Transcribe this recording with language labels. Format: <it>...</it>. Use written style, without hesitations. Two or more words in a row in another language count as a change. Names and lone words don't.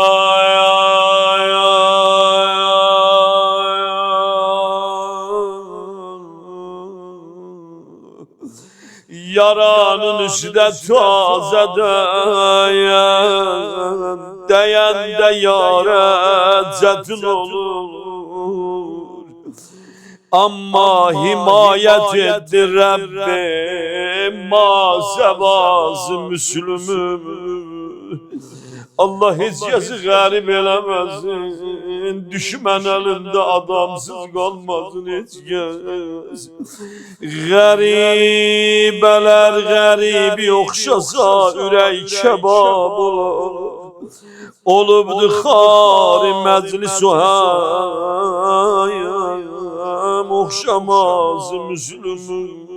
<az>Yaranın üstü taze değen de yara cedin olur. Ama himayet etti Rabbim mazebazı Müslümüm. Allah hiç yazı garip eləməsin, düşmən elində adamsız qalmasın heç kəs. Qəribələr qəribi oxşasa ürək kebab olar. Olubdu xari məclis o həyəm, oxşamaz Müslümüm.</az>